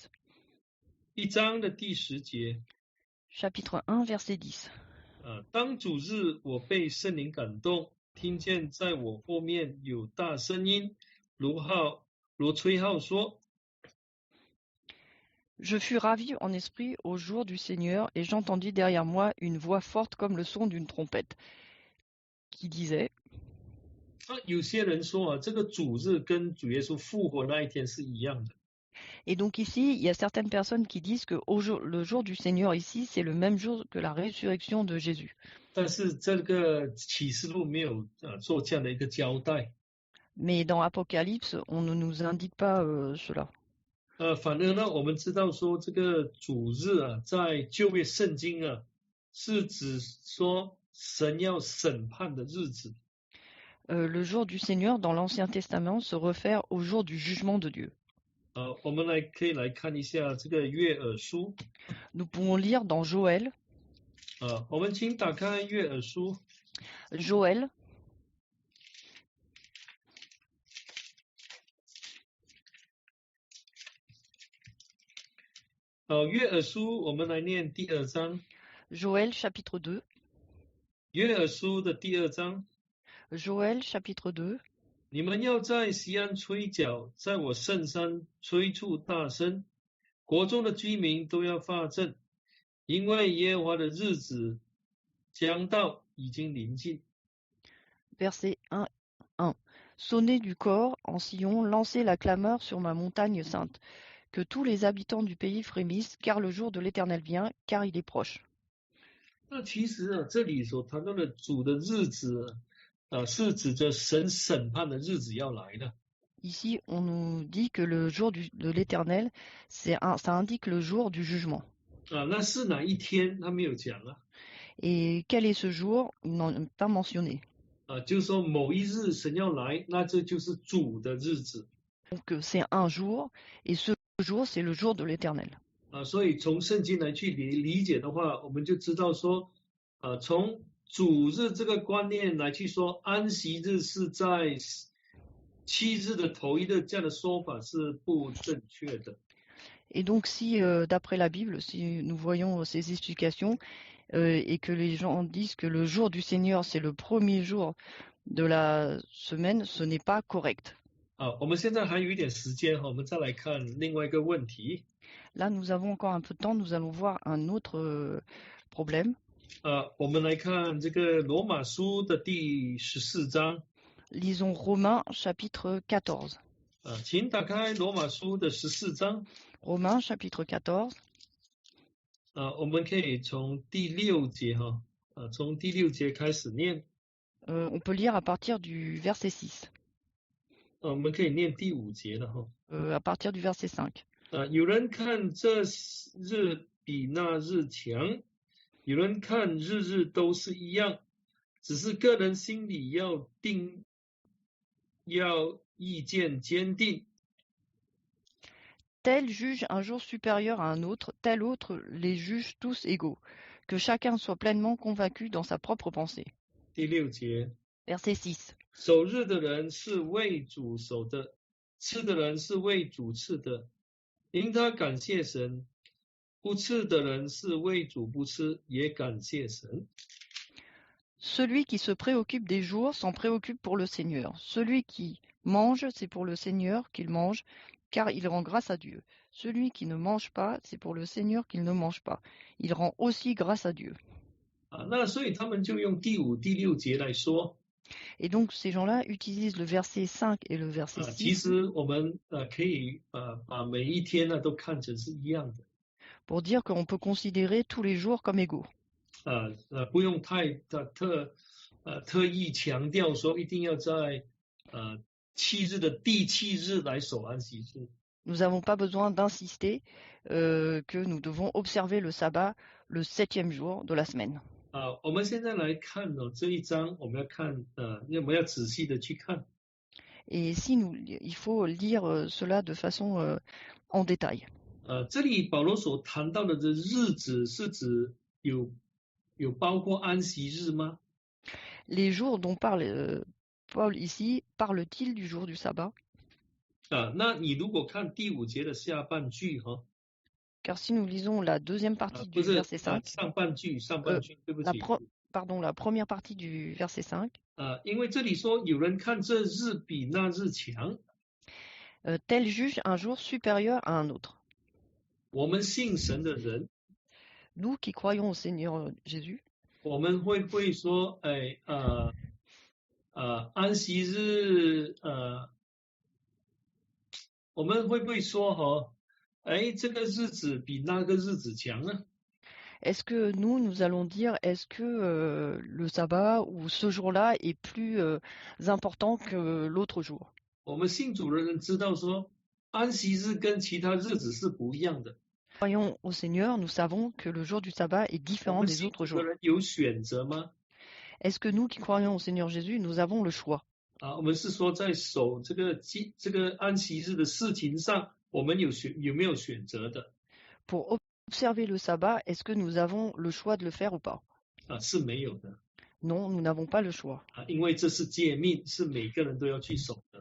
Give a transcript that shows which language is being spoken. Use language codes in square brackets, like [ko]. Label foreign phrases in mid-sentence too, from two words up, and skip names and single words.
[zh] 1 章的第10节。 [fr] Chapitre 1, verset 10. [zh] 当主日，我被圣灵感动，听见在我后面有大声音，如吹号说。 [fr] Je fus ravi en esprit au jour du Seigneur, et j'entendis derrière moi une voix forte comme le son d'une trompette, qui disait [zh] 有些人说这个主日跟主耶稣复活那一天是一样的。 [fr] Et donc ici, il y a certaines personnes qui disent que le jour du Seigneur ici, c'est le même jour que la résurrection de Jésus. [zh] 但是这个启示录没有做这样的一个交代。 [fr] Mais dans Apocalypse, on ne nous indique pas cela. [zh] 反而呢，我们知道说这个主日在旧约圣经是指说神要审判的日子。 [fr] Le jour du Seigneur dans l'Ancien Testament se réfère au jour du jugement de Dieu. [zh] 我们可以来看一下这个约珥书。 [fr] Nous pouvons lire dans Joël. [zh] 我们请打开约珥书。 [fr] Joël. [zh] 约珥书我们来念第2章。 [fr] Joël chapitre 2. [zh] 约珥书的第2章。 [fr] Joël chapitre 2. [zh] 你们要在锡安吹角，在我圣山吹出大声，国中的居民都要发震，因为耶和华的日子将到，已经临近。 [fr] Verset 1. Sonnez du corps en Sion, lancez la clameur sur ma montagne sainte. Que tous les habitants du pays frémissent, car le jour de l'Éternel vient, car il est proche. [zh] 那其实这里所谈到的主的日子是指着神审判的日子要来的。 [fr] Ici, on nous dit que le jour de l'Éternel, ça indique le jour du jugement. [zh] 那是哪一天？他没有讲啊。 [fr] Et quel est ce jour? Il n'en est pas mentionné. [zh] 就是说某一日神要来，那这就是主的日子。 [fr] Donc c'est un jour, et ce jour, c'est le jour de l'Éternel. [zh] 所以从圣经来去理解的话，我们就知道说，从主日这个观念来去说，安息日是在7日的头一日，这样的说法是不正确的。 [fr] Et donc si, d'après la Bible, si nous voyons ces explications, et que les gens disent que le jour du Seigneur, c'est le premier jour de la semaine, ce n'est pas correct. [zh] 我们现在还有一点时间，我们再来看另外一个问题。 [fr] Là, nous avons encore un peu de temps, nous allons voir un autre problème. [zh] 我们来看这个罗马书的第14章。 [fr] Lisons Romains chapitre 14. [zh] 请打开罗马书的14章。 [fr] Romains chapitre 14. [zh] 我们可以从第6节从第6节开始念。 [fr] On peut lire à partir du verset 6. [zh] 我们可以念第5节的 [fr] à partir du verset 5. [zh] 有人看这日比那日强，有人看日日都是一样，只是个人心里要意见坚定。 [fr] Tel juge un jour supérieur à un autre, tel autre les juge tous égaux. Que chacun soit pleinement convaincu dans sa propre pensée. [zh] 第6节 [fr] Verset 6. [zh] 守日的人是为主守的，吃的人是为主吃的，因他感谢神；不吃的人是为主不吃，也感谢神。 [fr] Celui qui se préoccupe des jours s'en préoccupe pour le Seigneur. Celui qui mange, c'est pour le Seigneur qu'il mange, car il rend grâce à Dieu. Celui qui ne mange pas, c'est pour le Seigneur qu'il ne mange pas. Il rend aussi grâce à Dieu. [zh] 那所以他们就用第5、第6节来说。 [fr] Et donc ces gens-là utilisent le verset 5 et le verset 6. [zh] 其实我们可以把每一天都看成是一样的。 [fr] Pour dire qu'on peut considérer tous les jours comme égaux. [zh] 不用特意强调说一定要在7日的第7日来守安息日。 [fr] Nous n'avons pas besoin d'insister que nous devons observer le sabbat le 7e jour de la semaine. [zh] 我们现在来看这一章，我们要仔细的去看。 [fr] Et si il faut lire cela de façon en détail. [zh] 这里保罗所谈到的这日子是指有包括安息日吗？ [fr] Les jours dont parle Paul ici, parle-t-il du jour du sabbat? [zh] 那你如果看第5节的下半句 [fr] Car si nous lisons la deuxième partie du verset 5, [zh] 上半句，对不起。 [fr] la première partie du verset 5. [zh] 因为这里说有人看这日比那日强。 [fr] Tel juge un jour supérieur à un autre. [zh] 我们信神的人， [fr] Nous qui croyons au Seigneur Jésus, [zh] 我们会不会说，安息日，我们会不会说这个日子比那个日子强呢？ [fr] est-ce que nous allons dire, est-ce que le sabbat ou ce jour-là est plus important que l'autre jour? [zh] 我们信主的人知道说，安息日跟其他日子是不一样的。 [fr] Croyons au Seigneur, nous savons que le jour du sabbat est différent des autres jours. [zh] 有选择吗？ [fr] Est-ce que nous qui croyons au Seigneur Jésus, nous avons le choix? [zh] 我们是说在守这个安息日的事情上，我们有没有选择的？ [fr] Pour observer le sabbat, est-ce que nous avons le choix de le faire ou pas? [zh] 是没有的。 [fr] Non, nous n'avons pas le choix. [zh] 因为这是诫命，是每个人都要去守的。